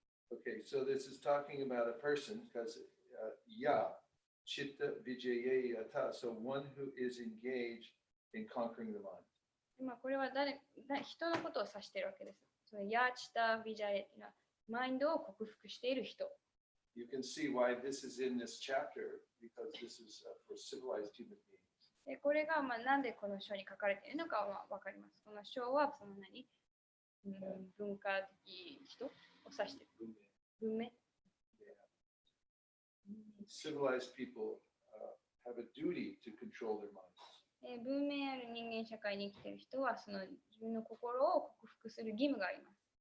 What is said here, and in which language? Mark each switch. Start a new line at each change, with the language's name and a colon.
English: Okay, so this is talking about a person because chitta vijaya yata, so one who is engaged in conquering the mind.
Japanese: 今これは人のことを指しているわけです。そのヤチタビジャエというのはマインドを克服している人。
English: You can see why this is in this chapter because this is for civilized human beings.
Japanese: でこれがなんでこの章に書かれているのかは分かります。この章はその文化的人を指している。文明。
English: Civilized people have a duty to control their minds.
Japanese: 文明ある人間社会に生きている人はその自分の心を克服する義務があります。